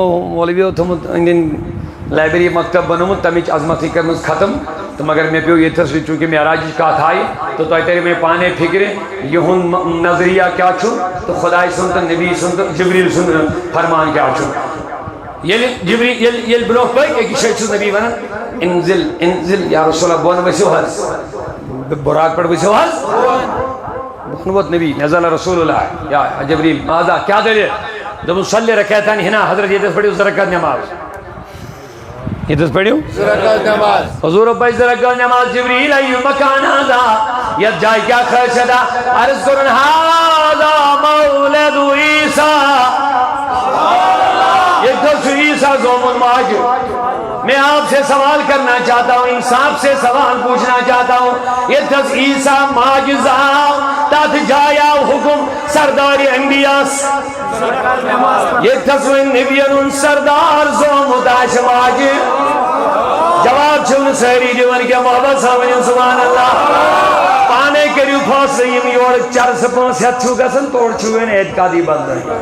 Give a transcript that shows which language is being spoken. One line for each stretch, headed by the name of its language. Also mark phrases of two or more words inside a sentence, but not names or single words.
Kashmiri: مولوِیو تھوٚمُت أنٛدۍ أنٛدۍ لایبرری مکتب بنومُت تمِچ عظمتٕے کٔرمٕژ ختم تہٕ مگر مےٚ پیوٚو ییٚتھس چوٗنٛکہِ معراجٕچ کتھ آیہِ تہٕ تۄہہِ ترِ مےٚ پانے فِکرِ یِہُنٛد نظریہ کیٛاہ چھُ تہٕ خۄداے سُنٛد تہٕ نبی سُنٛد تہٕ جبریٖل سُنٛد فرمان کیٛاہ چھُ ییٚلہِ برونٛہہ پٔکۍ أکِس جایہِ چھُس نبی ونان
Arabic: انزل انزل یا رسول اللہ
Kashmiri: بۄن ؤسِو حظ براق پٮ۪ٹھ ؤسِو حظ بۄن ووت نبی
Arabic: نزل رسول اللہ یا جبریٖل ماذا
Kashmiri: کیٛاہ دٔلیٖل دوٚپُن
Arabic: صلی رکعتان ہِنا
Kashmiri: حضرت ییٚتٮ۪س پٔرِو زٕ رکعت نٮ۪ماز ییٚتٮ۪س پٔرِو حضوٗرو پَرِ زٕ رکعت نٮ۪ماز جبریٖل
Arabic: ایُّ مکان ہذا
Kashmiri: یتھ جایہِ کیٛاہ خٲصیت عرض کوٚرُن
Arabic: ہذا مولد عیٖسیٰ
Kashmiri: ییٚتٮ۪س چھُ عیٖسیٰ زامُت ماجہِ
Urdu: میں آپ سے سوال کرنا چاہتا ہوں انصاف سے سوال پوچھنا چاہتا ہوں
Kashmiri: یتھس عیسیٰ معجزہ تتھ جایہِ آو حکم سردار انبیاس یتھس وۄنۍ نبین ہُنٛد سردار زامُت آسہِ ماجہِ جواب چھِو نہٕ سٲری دِوان کینٛہہ محبت سان ؤنِو
Arabic: سبحان اللہ
Kashmiri: پانے کٔرِو فٲصلہٕ یِم یورٕ چرسہٕ 500 چھُو گژھان تورٕ چھُو وۄنۍ اعتقادی بدلٲوِتھ